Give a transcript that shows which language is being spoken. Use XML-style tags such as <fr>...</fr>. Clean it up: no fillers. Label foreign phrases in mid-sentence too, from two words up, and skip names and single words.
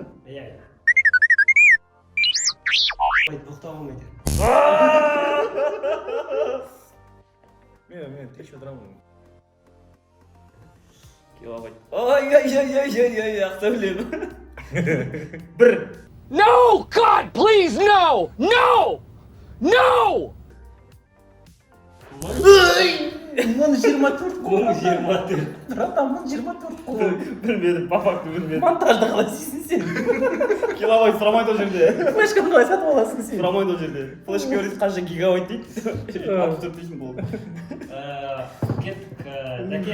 <kk>Иә. Байт тоқтап алмайды. Мен тешіп отырамын. Килобайт. Ай, ақса білемін. Бір.</kk> <en>No! God, please, no! No! No!</en> <kk>1024 қой. 1024. Братан, 1024 қой. Білмедім,</kk> <ru>по факту</ru> <kk>білмедім. Монтажды қалай істейсің сен? Килобайт сұрамайды ол жерде. Флешканы қалай сатып аласың сен? Сұрамайды ол жерде. Флешка өресі қанша гигабайт дейді. 64 дейсің болды. Кеттік, Дәке.</kk>